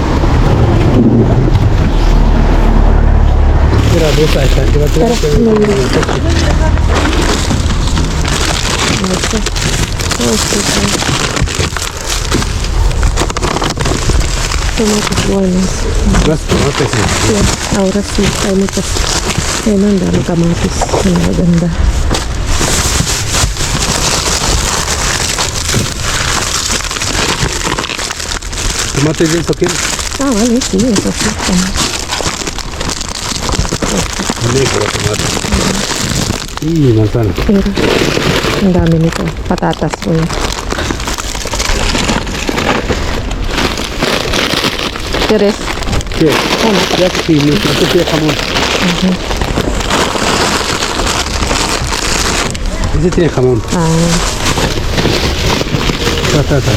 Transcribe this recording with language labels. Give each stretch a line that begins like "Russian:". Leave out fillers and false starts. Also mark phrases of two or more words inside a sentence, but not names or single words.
Spanish: Mira, esa, que va a tirar. Tomates buenos. Más tomates. Sí, ahora sí, hay muchas.
Filipino: Ayun ang dami kamatis. Ang maganda.
Spanish: ¿Tomates de eso quieres? Ah, vale, sí, eso sí. Negro tomate. Y manzana. Pero,
Filipino: ang dami nito. Patatas po yun.
Spanish: ¿Quieres? Sí. Ya que sí, no tiene jamón. Ese tiene jamón. Ah, Patata.